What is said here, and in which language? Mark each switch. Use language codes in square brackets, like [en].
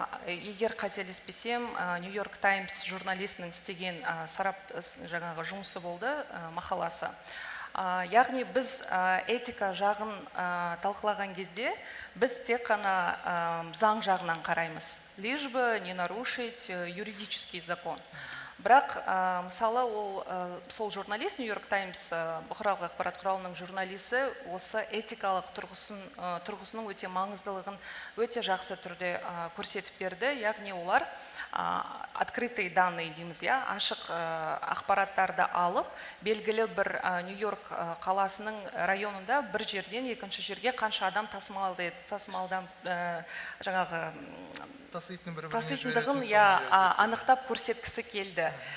[kk] Егер қателеспесем, Нью-Йорк Таймс журналистінің істеген жаңағы жұмысы болды, мақаласы. Яғни біз этика жағын талқылаған кезде біз тек қана заң жағынан қараймыз. [ru] Лишь бы не нарушить юридический закон. [kk] Бірақ мысалы сол журналист, Нью-Йорк Таймс бұқаралық ақпарат құралының журналисі осы этикалық тұрғысының өте маңыздылығын өте жақсы түрде көрсетіп берді. Яғни олар [ru] открытый данные [kk] дейміз, ашық ақпараттарды алып, белгілі бір Нью-Йорк қаласының районында бір жерден екінші жерге қанша адам тасымалдан жаңағы таситындығын анықтап көрсеткісі келді.